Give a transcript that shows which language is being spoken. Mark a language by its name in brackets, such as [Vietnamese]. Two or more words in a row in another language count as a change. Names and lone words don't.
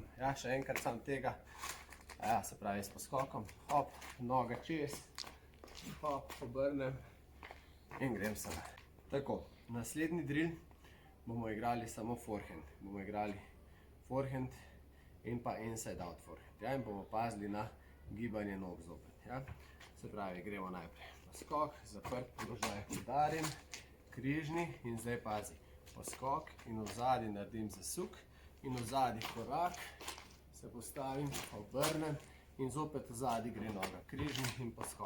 [Slovenian] Ja, še enkrat sam tega. Ja, se pravi s poskokom, hop, noga čez, hop, obrnem in grem sem. Tako, naslednji drill bomo igrali samo forehand. Bomo igrali forehand in pa [English] inside out forehand. [Slovenian] Ja, in bomo pazili na gibanje nog zopet. Ja. Se pravi, gremo najprej poskok, zaprt položaj, udarim, križni in zdaj pazi. Poskok in v zadnji naredim zasuk in v zadnji korak, se postavim, obrnem in zopet v zadnji gre noga, križni in poskok.